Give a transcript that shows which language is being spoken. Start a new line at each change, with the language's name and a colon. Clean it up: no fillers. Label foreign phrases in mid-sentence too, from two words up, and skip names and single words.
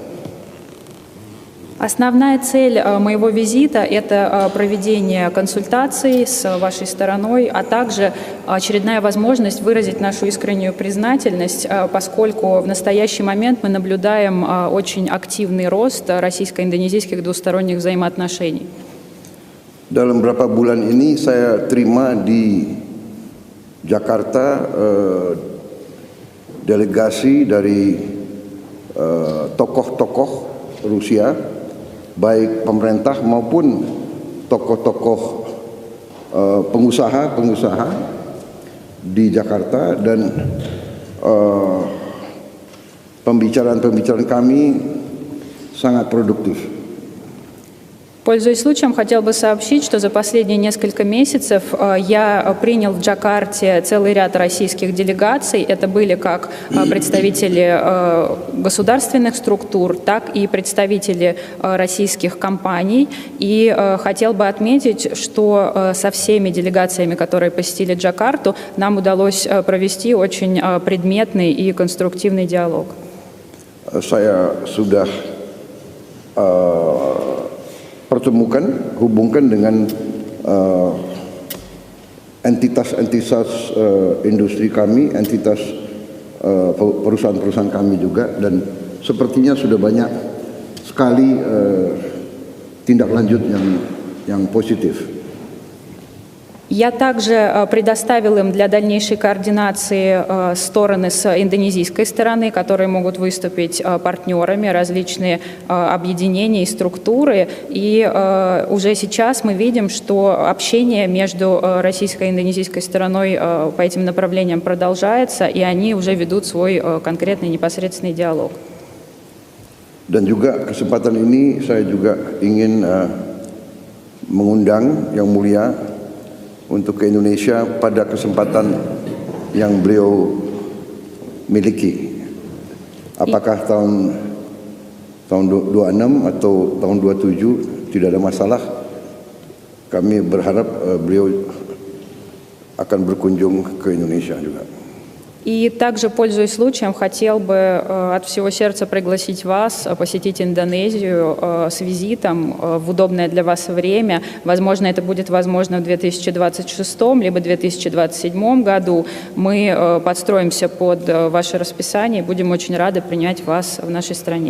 Russian: Основная цель моего визита – это проведение консультаций с вашей стороной, а также очередная возможность выразить нашу искреннюю признательность, поскольку в настоящий момент мы наблюдаем очень активный рост российско-индонезийских двусторонних взаимоотношений.
Indonesian: dalam beberapa bulan ini saya terima di Jakarta delegasi dari tokoh-tokoh Rusia, baik pemerintah maupun tokoh-tokoh pengusaha di Jakarta, dan пембичаран kami sangat produktif.
Russian: Пользуясь случаем, хотел бы сообщить, что за последние несколько месяцев я принял в Джакарте целый ряд российских делегаций. Это были как представители государственных структур, так и представители российских компаний. И хотел бы отметить, что со всеми делегациями, которые посетили Джакарту, нам удалось провести очень предметный и конструктивный диалог.
Indonesian: Saya sudah hubungkan dengan entitas-entitas industri kami, entitas perusahaan-perusahaan kami juga, dan sepertinya sudah banyak sekali tindak lanjut yang positif.
Russian: Я также предоставил им для дальнейшей координации стороны с индонезийской стороны, которые могут выступить партнерами, различные объединения и структуры. И уже сейчас мы видим, что общение между российской и индонезийской стороной по этим направлениям продолжается, и они уже ведут свой конкретный непосредственный диалог.
Indonesian: Dan juga kesempatan ini saya juga ingin mengundang Yang Mulia untuk ke Indonesia pada kesempatan yang beliau miliki. Apakah tahun 26 atau tahun 27 tidak ada masalah. Kami berharap beliau akan berkunjung ke Indonesia juga.
Russian: И также, пользуясь случаем, хотел бы от всего сердца пригласить вас посетить Индонезию с визитом в удобное для вас время. Возможно, это будет возможно в 2026 либо 2027 году. Мы подстроимся под ваше расписание и будем очень рады принять вас в нашей стране.